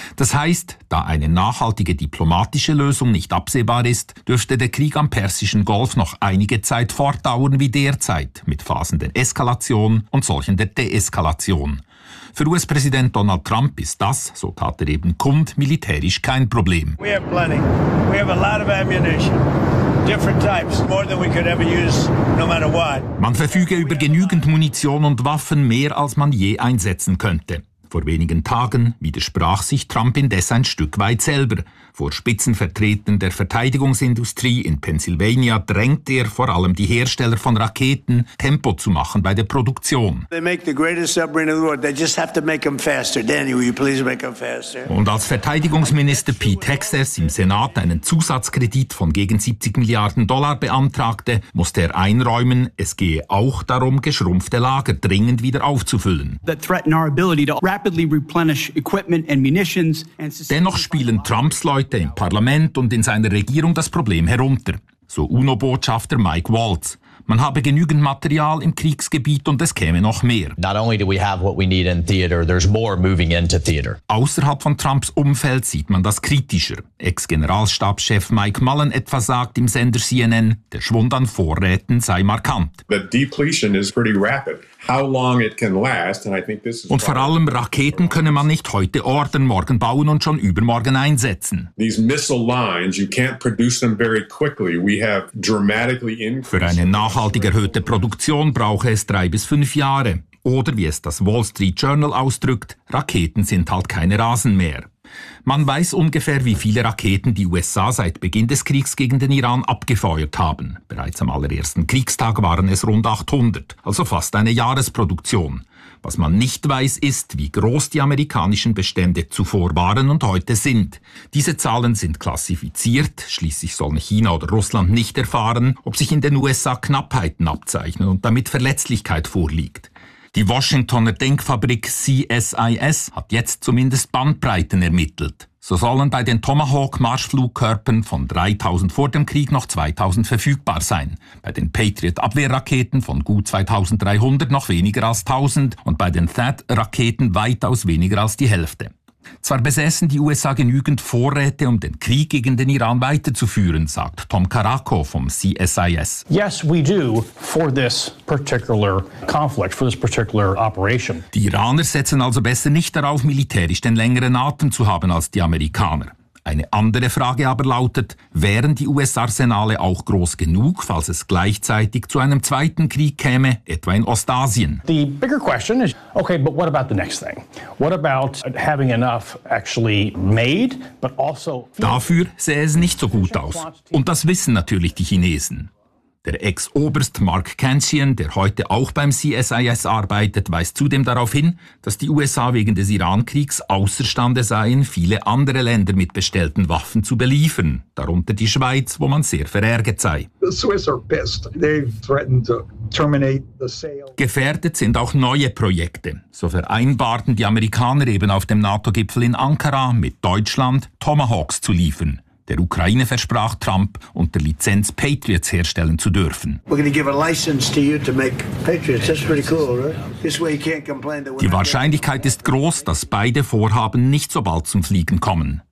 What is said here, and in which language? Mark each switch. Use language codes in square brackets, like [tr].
[de] Das heißt, da eine nachhaltige diplomatische Lösung nicht absehbar ist, dürfte der Krieg am Persischen Golf noch einige Zeit fortdauern wie derzeit, mit Phasen der Eskalation und solchen der Deeskalation. Für US-Präsident Donald Trump ist das, so tat er eben kund, militärisch kein Problem. [en] We have plenty. We have a lot of ammunition. Different types, more than we could ever use, no matter what. [de] Man verfüge über genügend Munition und Waffen, mehr als man je einsetzen könnte. Vor wenigen Tagen widersprach sich Trump indes ein Stück weit selber. Vor Spitzenvertretern der Verteidigungsindustrie in Pennsylvania drängte er vor allem die Hersteller von Raketen, Tempo zu machen bei der Produktion. Und als Verteidigungsminister Pete Hegseth im Senat einen Zusatzkredit von gegen 70 Milliarden Dollar beantragte, musste er einräumen, es gehe auch darum, geschrumpfte Lager dringend wieder aufzufüllen. Dennoch spielen Trumps Leute im Parlament und in seiner Regierung das Problem herunter. So UNO-Botschafter Mike Waltz. Man habe genügend Material im Kriegsgebiet und es käme noch mehr. [en] Not only do we have what we need in theater, there's more moving into theater. [de] Außerhalb von Trumps Umfeld sieht man das kritischer. Ex-Generalstabschef Mike Mullen etwa sagt im Sender CNN, der Schwund an Vorräten sei markant. [en] The depletion is pretty rapid. How long it can last, and I think this is. [de] Und vor allem Raketen könne man nicht heute ordern, morgen bauen und schon übermorgen einsetzen. [en] These missile lines, you can't produce them very quickly. We have dramatically increased. [de] Für eine nachhaltig erhöhte Produktion brauche es 3 bis 5 Jahre. Oder wie es das Wall Street Journal ausdrückt, Raketen sind halt keine Rasen mehr. Man weiß ungefähr, wie viele Raketen die USA seit Beginn des Kriegs gegen den Iran abgefeuert haben. Bereits am allerersten Kriegstag waren es rund 800, also fast eine Jahresproduktion. Was man nicht weiß, ist, wie groß die amerikanischen Bestände zuvor waren und heute sind. Diese Zahlen sind klassifiziert, schließlich sollen China oder Russland nicht erfahren, ob sich in den USA Knappheiten abzeichnen und damit Verletzlichkeit vorliegt. Die Washingtoner Denkfabrik CSIS hat jetzt zumindest Bandbreiten ermittelt. So sollen bei den Tomahawk-Marschflugkörpern von 3'000 vor dem Krieg noch 2'000 verfügbar sein, bei den Patriot-Abwehrraketen von gut 2'300 noch weniger als 1'000 und bei den THAAD-Raketen weitaus weniger als die Hälfte. Zwar besessen die USA genügend Vorräte, um den Krieg gegen den Iran weiterzuführen, sagt Tom Caracco vom CSIS. [en] Yes, we do for this particular conflict, for this particular operation. [de] Die Iraner setzen also besser nicht darauf, militärisch den längeren Atem zu haben als die Amerikaner. Eine andere Frage aber lautet, wären die US-Arsenale auch groß genug, falls es gleichzeitig zu einem zweiten Krieg käme, etwa in Ostasien? [en] The bigger question is, okay, but what about the next thing? What about having enough actually made, but also... [de] Dafür sähe es nicht so gut aus. Und das wissen natürlich die Chinesen. Der Ex-Oberst Mark Kanchian, der heute auch beim CSIS arbeitet, weist zudem darauf hin, dass die USA wegen des Iran-Kriegs außerstande seien, viele andere Länder mit bestellten Waffen zu beliefern, darunter die Schweiz, wo man sehr verärgert sei. [en] The Swiss are pissed. They've threatened to terminate the sale. [de] Gefährdet sind auch neue Projekte. So vereinbarten die Amerikaner eben auf dem NATO-Gipfel in Ankara, mit Deutschland Tomahawks zu liefern. Der Ukraine versprach Trump, unter Lizenz Patriots herstellen zu dürfen. Die Wahrscheinlichkeit ist groß, dass beide Vorhaben nicht so bald zum Fliegen kommen.